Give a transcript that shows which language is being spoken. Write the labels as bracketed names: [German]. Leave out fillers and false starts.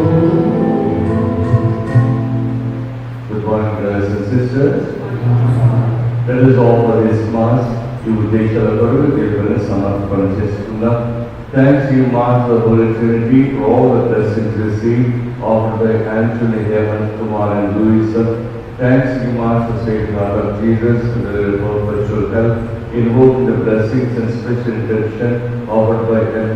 [English] Good morning, brothers and sisters. Let us offer this Mass [Telugu] ఈ ఉద్దేశాల కొరకు దేవుని సమర్పణ చేసుకుందాం. [English] Thanks you, Master of Holy Trinity, for all the blessings received offered by Anthony, Heaven, Kumar and Louisa. Thanks you, Master, Sacred Heart of Jesus, for the perpetual health, invoking the blessings and special intention offered by M.